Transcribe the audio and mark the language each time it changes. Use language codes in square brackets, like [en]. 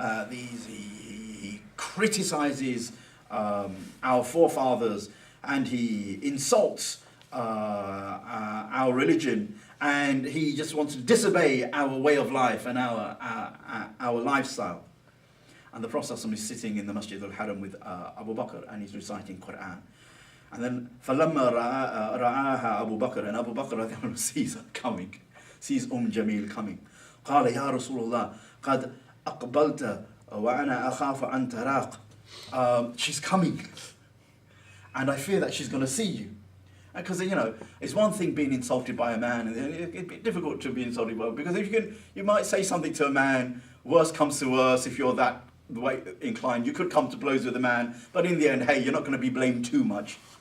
[en] He criticizes our forefathers, and he insults our religion, and he just wants to disobey our way of life and our lifestyle. And the Prophet ﷺ is sitting in the Masjid al-Haram with Abu Bakr, and he's reciting Quran. And then [ar] فَلَمَّا رَآهَا [en] Abu Bakr, and Abu Bakr sees her coming, sees Jamil coming. [ar] قال يا رسول الله قد أقبلت وأنا أخاف أن تراق. [en] She's coming, and I fear that she's going to see you. Because it's one thing being insulted by a man, and it'd be difficult to be insulted by, because if you might say something to a man, worse comes to worse, if you're that way inclined, you could come to blows with a man, but in the end, hey, you're not going to be blamed too much.